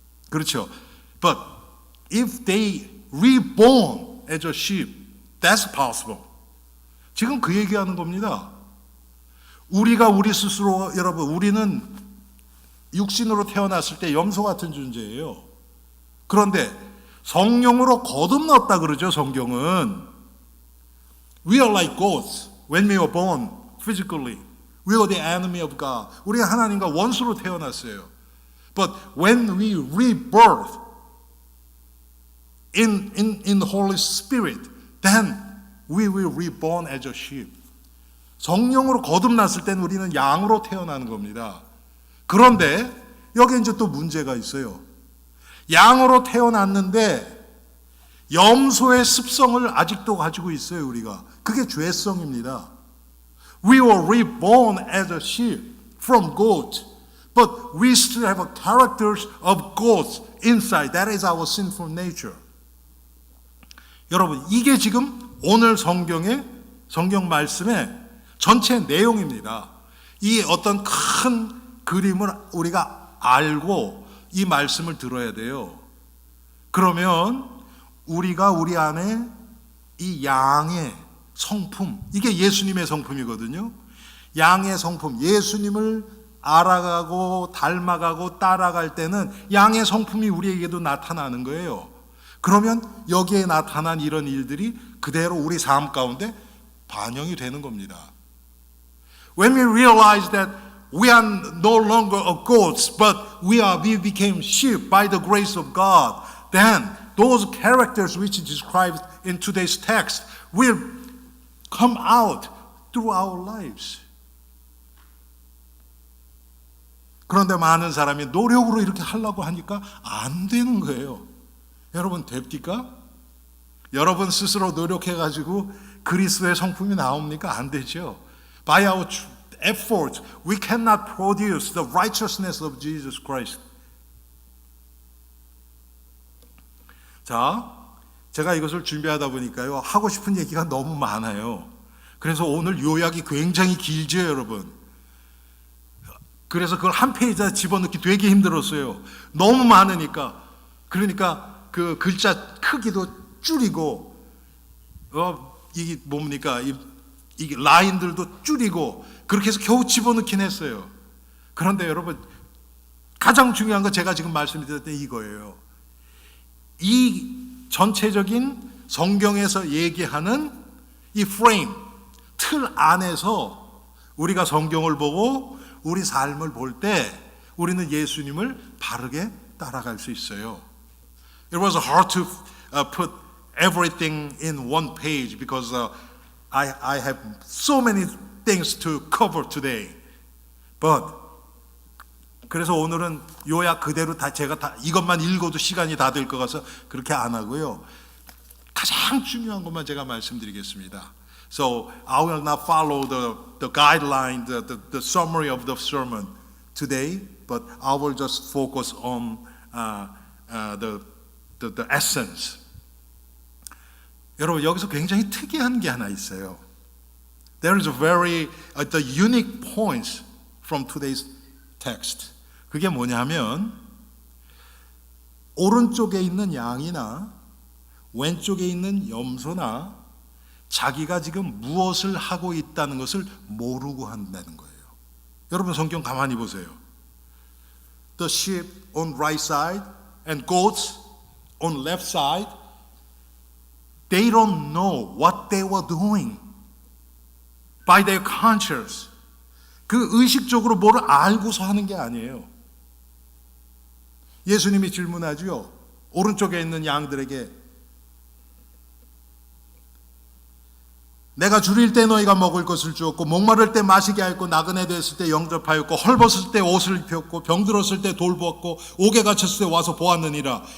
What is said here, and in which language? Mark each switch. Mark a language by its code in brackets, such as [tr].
[ko] 그렇죠. [en] But if they reborn as a sheep, that's possible. [ko] 지금 그 얘기하는 겁니다. 우리가 우리 스스로, 여러분, 우리는 육신으로 태어났을 때 염소 같은 존재예요. 그런데 성령으로 거듭났다 그러죠, 성경은. [en] We are like goats when we were born physically. We are the enemy of God. [ko] 우리가 하나님과 원수로 태어났어요. [en] But when we rebirth in the Holy Spirit, then we will reborn as a sheep. [ko] 성령으로 거듭났을 때는 우리는 양으로 태어나는 겁니다. 그런데 여기 이제 또 문제가 있어요. 양으로 태어났는데 염소의 습성을 아직도 가지고 있어요, 우리가. 그게 죄성입니다. [en] We were reborn as a sheep from goat, but we still have characters of goats inside. That is our sinful nature. [ko] 여러분, 이게 지금 오늘 성경 말씀의 전체 내용입니다. 이 어떤 큰 그림을 우리가 알고 이 말씀을 들어야 돼요. 그러면 우리가 우리 안에 이 양의 성품, 이게 예수님의 성품이거든요. 양의 성품, 예수님을 알아가고 닮아가고 따라갈 때는 양의 성품이 우리에게도 나타나는 거예요. 그러면 여기에 나타난 이런 일들이 그대로 우리 삶 가운데 반영이 되는 겁니다. [en] When we realize that we are no longer goats, but we became sheep by the grace of God, then those characters which is described in today's text will come out through our lives. [ko] 그런데 많은 사람이 노력으로 이렇게 하려고 하니까 안 되는 거예요. 여러분, 됩니까? 여러분 스스로 노력해가지고 그리스도의 성품이 나옵니까? 안 되죠. [en] By our effort, we cannot produce the righteousness of Jesus Christ. [ko] 자, 제가 이것을 준비하다 보니까요, 하고 싶은 얘기가 너무 많아요. 그래서 오늘 요약이 굉장히 길죠, 여러분. 그래서 그걸 한 페이지에 집어넣기 되게 힘들었어요. 너무 많으니까. 그러니까 그 글자 크기도 줄이고, 이게 뭡니까? 이게 라인들도 줄이고, 그렇게 해서 겨우 집어넣긴 했어요. 그런데 여러분, 가장 중요한 건 제가 지금 말씀드렸던 이거예요. 이 전체적인 성경에서 얘기하는 이 프레임, 틀 안에서 우리가 성경을 보고 우리 삶을 볼 때 우리는 예수님을 바르게 따라갈 수 있어요. [en] It was hard to put everything in one page because I have so many things to cover today. [ko] But 그래서 오늘은 요약 그대로 제가 이것만 읽어도 시간이 다 될 것 같아서 그렇게 안 하고요. 가장 중요한 것만 제가 말씀드리겠습니다. [en] So I will not follow the guideline, the summary of the sermon today, but I will just focus on the essence. [ko] 여러분 여기서 굉장히 특이한 게 하나 있어요. [en] There is a very the unique points from today's text. [ko] 그게 뭐냐면 오른쪽에 있는 양이나 왼쪽에 있는 염소나 자기가 지금 무엇을 하고 있다는 것을 모르고 한다는 거예요. 여러분 성경 가만히 보세요. [en] The sheep on right side and goats on left side, they don't know what they were doing by their conscience. [ko] 그 의식적으로 뭐를 알고서 하는 게 아니에요. 예수님이 질문하죠. 오른쪽에 있는 양들에게 내가 줄일 때 너희가 먹을 것을 주었고 목마를 때 마시게 하였고 나그네 됐을 때 영접하였고 헐벗을 때 옷을 입혔고 병들었을 때 돌보았고 옥에 갇혔을 때 와서 보았느니라.